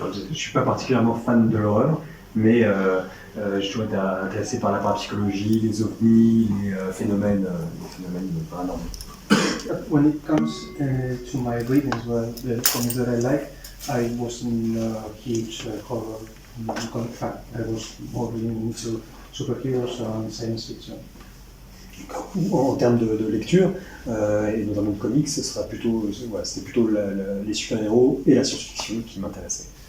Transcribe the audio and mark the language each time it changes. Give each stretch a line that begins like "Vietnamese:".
French: Je suis pas particulièrement fan de l'horreur, mais j'ai toujours été intéressé par la parapsychologie, les ovnis, les phénomènes paranormaux.
English: When it comes to my readings, well, the comics that I like, I wasn't a huge horror comic fan. I was more into superheroes and science fiction.
French: En termes de lecture, et notamment de comics, c'était plutôt les super-héros et la science-fiction qui m'intéressaient.